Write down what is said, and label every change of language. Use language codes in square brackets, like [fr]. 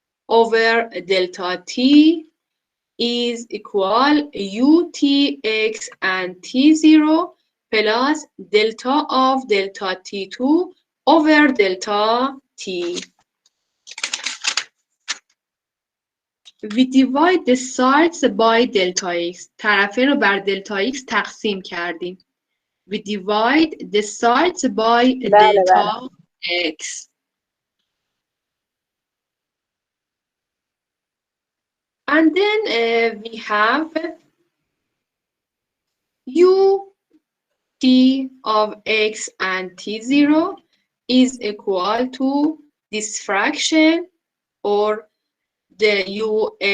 [en] over delta t is equal utx and t0 plus delta of delta t2 over delta t. We divide the sides by delta x. [fa] طرفین رو بر delta x تقسیم کردیم. [en] We divide the sides by delta x. And then we have u t of x and t0 is equal to this fraction, or the u